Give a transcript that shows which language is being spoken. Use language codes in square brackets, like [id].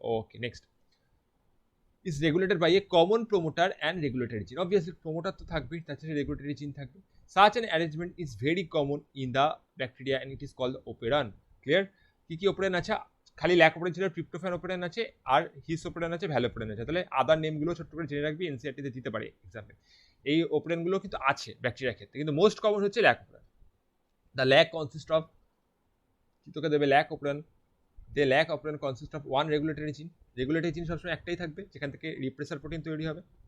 [en] Okay, next, is regulated by a common promoter and regulatory gene. Obviously promoter [bn] তো থাকবেই, তাছাড়া regulatory gene থাকবে। [en] Such an arrangement is very common in the bacteria and it is called operon, clear? [bn] কি operon আছে, খালি lack operon ছিল, tryptophan operon আছে, আর হিস operon আছে, ভ্যাল operon আছে। তাহলে আদার নেমগুলো ছোট্ট করে জেনে রাখবি, এনসিইআরটি তে দিতে পারে এক্সাম্পল। এই operon গুলো কিন্তু আছে ব্যাকটেরিয়ার ক্ষেত্রে, কিন্তু মোস্ট কমন হচ্ছে lack operon। [en] The lac consists of, [bn] কি তোকে দেবে, [en] lac operon, the lac operon consists of one regulatory gene, regulatory gene [bn] সবসময় একটাই থাকবে, যেখান থেকে রিপ্রেসার প্রোটিন তৈরি হবে।